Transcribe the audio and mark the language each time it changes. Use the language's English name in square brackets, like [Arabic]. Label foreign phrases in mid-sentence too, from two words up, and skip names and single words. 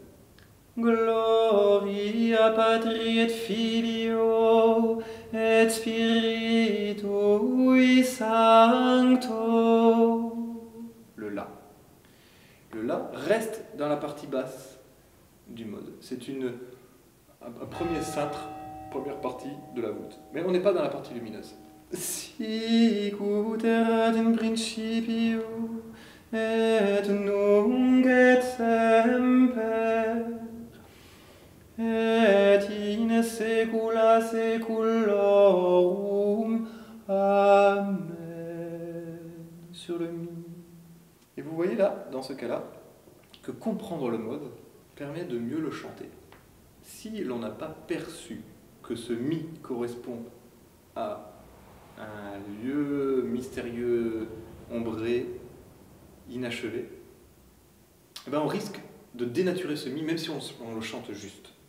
[Latin] Gloria Patri et Filio et Spiritui Sancto. [French] Le La. Le La reste dans la partie basse du mode. C'est un premier cintre, première partie de la voûte. Mais on n'est pas dans la partie lumineuse. [Latin] Sic ut erat in principio et nunc et semper et in saecula saeculorum. [French] Amen. Sur le Mi. Et vous voyez là, dans ce cas-là, que comprendre le mode permet de mieux le chanter. Si l'on n'a pas perçu que ce Mi correspond à un lieu mystérieux, ombré, inachevé, eh ben on risque de dénaturer ce Mi, même si on le chante juste.